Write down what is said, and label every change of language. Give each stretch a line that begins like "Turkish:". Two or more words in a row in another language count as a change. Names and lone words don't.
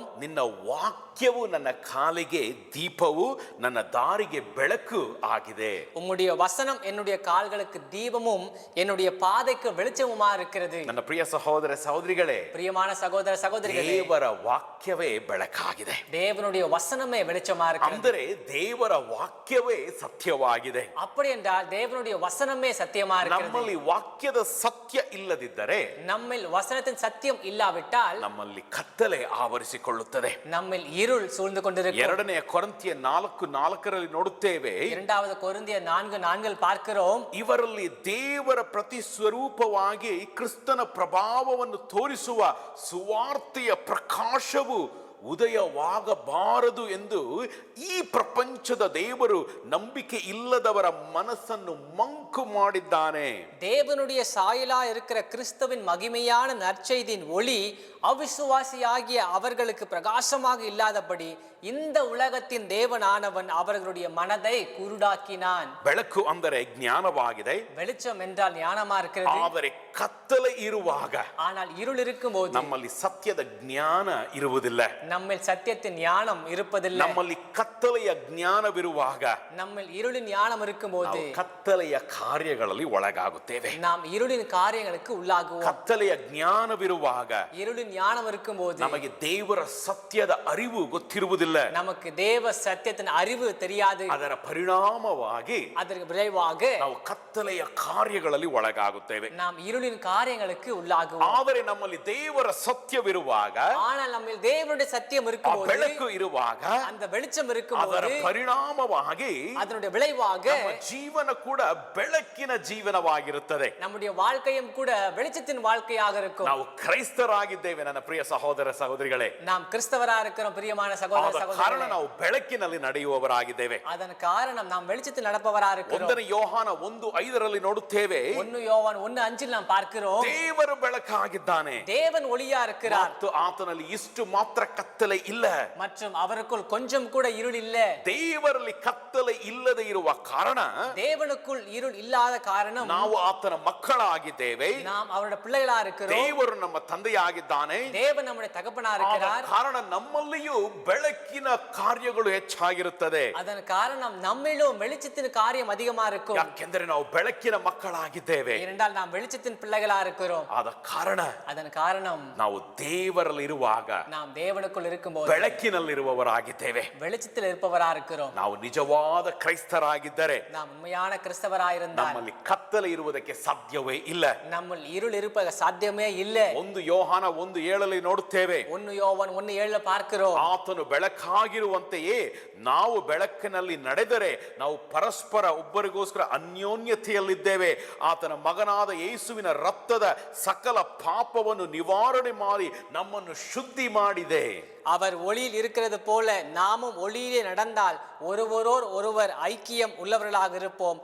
Kannada: ನಿನ್ನ ವಾಕ್ಯವು ನನ್ನ ಕಾಲಿಗೆ ದೀಪವು ನನ್ನ ದಾರಿಗೆ ಬೆಳಕು ಆಗಿದೆ.
Tamil: உம்முடைய வசனம் என்னுடைய கால்களுக்கு தீபமும் என்னுடைய பாதைக்கு வெளிச்சமுமா இருக்கிறது.
Kannada: ನನ್ನ ಪ್ರಿಯ ಸಹೋದರ ಸಹೋದರಿಗಳೇ,
Tamil: பிரியமான சகோதர சகோதரிகளே,
Kannada: ದೇವರ ವಾಕ್ಯವೇ ಬೆಳಕಾಗಿದೆ.
Tamil: தேவனுடைய வசனமே வெளிச்சமா இருக்கிறது.
Kannada: ಅಂದರೆ ದೇವರ ವಾಕ್ಯವೇ ಸತ್ಯವಾಗಿದೆ.
Tamil: அப்படி என்றால் தேவனுடைய வசனமே சத்தியமா இருக்கிறது.
Kannada: ನಮ್ಮಲ್ಲಿ ವಾಕ್ಯದ ಸತ್ಯ ಇಲ್ಲದಿದ್ದರೆ
Tamil: நம்மில் வசனத்தின் சத்தியம் இல்லாவிட்டால்
Kannada: ನಮ್ಮಲ್ಲಿ ಕತ್ತಲೆ ಆವರಿಸಿಕೊಳ್ಳುತ್ತದೆ.
Tamil: நம்மில் இருள் சூழ்ந்து கொண்டிருக்கும்.
Kannada: 2ನೇ ಕೊರಿಂಥಿಯ 4:4 ನೋಡುತ್ತೇವೆ.
Tamil: 2வது ಕೊರಿಂಥಿಯ 4:4 பார்க்கிறோம்.
Kannada: ಇವರಲ್ಲಿ ದೇವರ ಪ್ರತಿಸ್ವರೂಪವಾಗಿ ಕ್ರಿಸ್ತನ ಪ್ರಭಾವವನ್ನು ತೋರಿಸುವ ಸುವಾರ್ತೆಯ ಪ್ರಕಾಶವು ಉದಯವಾಗಬಾರದು ಎಂದು ಈ ಪ್ರಪಂಚದ ದೇವರು ನಂಬಿಕೆ ಇಲ್ಲದವರ ಮನಸ್ಸನ್ನು ಮಂಕು ಮಾಡಿದ್ದಾನೆ.
Tamil: தேவனுடைய சாயலா இருக்கிற கிறிஸ்துவின் மகிமையான நற்செய்தியின் ஒளி அவிசுவாசியாகிய அவர்களுக்கு பிரகாசமாக இல்லாதபடி இந்த உலகத்தின் தேவனானவன் அவர்களுடைய மனதை குருடாக்கினான்.
Kannada: ಬೆಳಕು ಅಂದರೆ ಜ್ಞಾನವಾಗಿದೆ.
Tamil: வெளிச்சம் என்றால் ஞானமா இருக்கிறது.
Kannada: ಆದರೆ ಕತ್ತಲೆ ಇರುವಾಗ
Tamil: ஆனால் இருள் இருக்கும்போது
Kannada: ನಮ್ಮಲ್ಲಿ ಸತ್ಯದ ಜ್ಞಾನ ಇರುವುದಿಲ್ಲ.
Tamil: நம்மில் சத்தியத்தின் ஞானம் இருப்பதில்லை.
Kannada: ನಮ್ಮಲ್ಲಿ ಕತ್ತಲೆಯ ಜ್ಞಾನವಿರುವಾಗ
Tamil: நம்மில் இருளின் ஞானம் இருக்கும்போது
Kannada: ನಾವು ಕತ್ತಲೆಯ ಕಾರ್ಯಗಳಲ್ಲಿ ಒಳಗಾಗುತ್ತೇವೆ.
Tamil: நாம் இருளின் காரியங்களுக்கு உள்ளாகுவோம்.
Kannada: ಕತ್ತಲೆಯ ಜ್ಞಾನವಿರುವಾಗ
Tamil: இருளின் ஞானம் இருக்கும்போது
Kannada: ನಮಗೆ ದೇವರ ಸತ್ಯದ ಅರಿವು ಗೊತ್ತಿರುವುದಿಲ್ಲ.
Tamil: நமக்கு தேவ சத்தியத்தின் அறிவு தெரியாது.
Kannada: ಅದರ ಪರಿಣಾಮವಾಗಿ
Tamil: அதற்கு விளைவாக
Kannada: ನಾವು ಕತ್ತಲೆಯ ಕಾರ್ಯಗಳಲ್ಲಿ ಒಳಗಾಗುತ್ತೇವೆ.
Tamil: நாம் இருளின் காரியங்களுக்கு உள்ளாகுவோம்.
Kannada: ಆದರೆ ನಮ್ಮಲ್ಲಿ ದೇವರ ಸತ್ಯವಿರುವಾಗ,
Tamil: ஆனால் நம்மில் தேவனுடைய சத்தியம்
Kannada: ಆ
Tamil: இருக்கும்போது,
Kannada: ಬೆಳಕು ಇರುವಾಗ,
Tamil: அந்த வெளிச்சம்
Kannada: ಅದರ
Tamil: இருக்கும்போது
Kannada: ಪರಿಣಾಮವಾಗಿ
Tamil: அதனுடைய விளைவாக
Kannada: ನಮ್ಮ ಜೀವನ ಕೂಡ ಬೆಳಕಿನ ಜೀವನವಾಗಿರುತ್ತದೆ.
Tamil: நம்முடைய வாழ்க்கையும் கூட வெளிச்சத்தின் வாழ்க்கையாக இருக்கும்.
Kannada: ನಾವು ಕ್ರೈಸ್ತರಾಗಿದ್ದೇವೆ ನನ್ನ ಪ್ರಿಯ ಸಹೋದರ ಸಹೋದರಿಗಳೇ.
Tamil: நாம் கிறிஸ்தவரா இருக்கிறோம் பிரியமான சகோதர
Kannada: ಆದ ಕಾರಣ
Tamil: சகோதரிகளே.
Kannada: ನಾವು ಬೆಳಕಿನಲ್ಲಿ ನಡೆಯುವವರಾಗಿದ್ದೇವೆ.
Tamil: அதன் காரணம் நாம் வெளிச்சத்தில் நடப்பவரா இருக்கிறோம்.
Kannada: 1 ಯೋಹಾನ 1:5 ನೋಡುತ್ತೇವೆ.
Tamil: 1 யோவான் 1:5 நாம் பார்க்கிறோம்.
Kannada: ದೇವರು ಬೆಳಕಾಗಿದ್ದಾನೆ
Tamil: தேவன் ஒளியா இருக்கிறார்
Kannada: ಮತ್ತು ಆತನಲ್ಲಿ ಇಷ್ಟು ಮಾತ್ರ ಕತ್ತಲೆ ಇಲ್ಲ.
Tamil: மற்றும் அவருக்குள் கொஞ்சம் கூட இருள் இல்ல.
Kannada: ದೇವರಲ್ಲಿ ಕತ್ತಲೆ ಇಲ್ಲದೆ ಇರುವ ಕಾರಣ
Tamil: தேவனுக்குள் இருள் இல்லாத காரணம்
Kannada: ನಾವು ಆತನ ಮಕ್ಕಳಾಗಿದ್ದೇವೆ.
Tamil: நாம் அவருடைய பிள்ளைகளா இருக்கிறோம்.
Kannada: ದೇವರು ನಮ್ಮ ತಂದೆಯಾಗಿದ್ದಾನೆ.
Tamil: தேவன் நம்முடைய தகப்பனா
Kannada: ಆದ
Tamil: இருக்கிறார்.
Kannada: ಕಾರಣ ನಮ್ಮಲ್ಲಿಯೂ ಬೆಳಕಿನ ಕಾರ್ಯಗಳು ಹೆಚ್ಚಾಗಿರುತ್ತದೆ.
Tamil: அதன் காரணம் நம்மிலும் வெளிச்சத்தின் காரியம் அதிகமா இருக்கும்.
Kannada: ಯಾಕೆಂದರೆ ನಾವು ಬೆಳಕಿನ ಮಕ್ಕಳಾಗಿದ್ದೇವೆ.
Tamil: ஏனென்றால் நாம் வெளிச்சத்தின் பிள்ளைகளா இருக்கிறோம்.
Kannada: ಆದ ಕಾರಣ
Tamil: அதன் காரணம்
Kannada: ನಾವು ದೇವರಲ್ಲಿ ಇರುವಾಗ
Tamil: நாம் தேவனுக்குள் இருக்கும்போது
Kannada: ಬೆಳಕಿನಲ್ಲಿರುವವರಾಗಿದ್ದೇವೆ.
Tamil: வெளிச்சத்தில் இருப்பவரா இருக்கிறோம்.
Kannada: ನಾವು ನಿಜವಾದ ಕ್ರೈಸ್ತರಾಗಿದ್ದರೆ
Tamil: நாம் உண்மையான கிறிஸ்தவரா இருந்தால்
Kannada: ನಮ್ಮಲ್ಲಿ ಕತ್ತಲೆ ಇರುವುದಕ್ಕೆ ಸಾಧ್ಯವೇ ಇಲ್ಲ.
Tamil: நம்முள் இருள் இருப்ப சாத்தியமே இல்ல.
Kannada: 1 ಯೋಹಾನ 1:7 ನೋಡುತ್ತೇವೆ.
Tamil: 1 யோவான் 1:7 பார்க்கிறோம்.
Kannada: ಆತನು ಬೆಳಕಾಗಿರುವಂತೆಯೇ ನಾವು ಬೆಳಕಿನಲ್ಲಿ ನಡೆದರೆ ನಾವು ಪರಸ್ಪರ ಒಬ್ಬರಿಗೋಸ್ಕರ ಅನ್ಯೋನ್ಯತೆಯಲ್ಲಿದ್ದೇವೆ. ಆತನ ಮಗನಾದ ಯೇಸುವಿನ ರಕ್ತದ ಸಕಲ ಪಾಪವನ್ನು ನಿವಾರಣೆ ಮಾಡಿ ನಮ್ಮನ್ನು ಶುದ್ಧಿ ಮಾಡಿದೆ.
Tamil: அவர் ஒளியில் இருக்கிறது போல நாமும் ஒளியிலே நடந்தால் ஒருவரோர் ஒருவர் ஐக்கியம் உள்ளவர்களாக இருப்போம்.